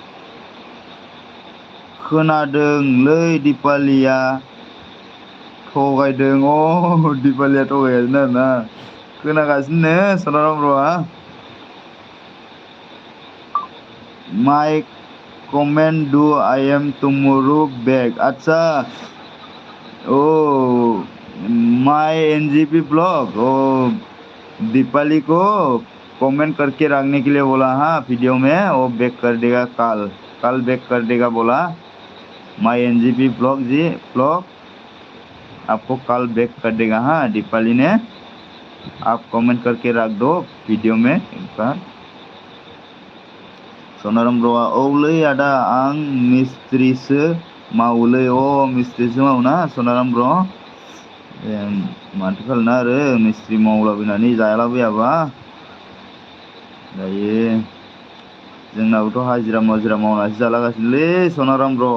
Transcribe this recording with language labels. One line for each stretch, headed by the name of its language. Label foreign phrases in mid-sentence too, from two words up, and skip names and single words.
Bodo: खोनादोंलै दिपालिया थगायदों। दिपालिया थगायगासिनो आरोना खोनागासिनो सनाराम ब्र'आ।
English: my comment do I am tomorrow back.
Hindi: आच्छा माई एनजीपी ब्लॉग दीपाली को कमेंट करके रखने के लिए बोला हाँ वीडियो में वो बैक कर देगा कल बैक कर देगा बोला। माई एनजीपी ब्लॉग जी ब्लॉग आपको कल बैक कर देगा हाँ दीपाली ने। आप कमेंट करके रख दो वीडियो में एक बार।
Bodo: सनाराम ब्र'आ औलै आदा आं मिस्ट्रिसो मावोलै। मिस्ट्रिसो मावोना सनाराम ब्र'? माथो खालामनो आरो मिस्ट्रि मावलाबायनानै जालाबायाबा। दायो जोंनाबोथ' हाजिरा मुजिरा मावनासो जालागासिनोलै सनाराम ब्र'।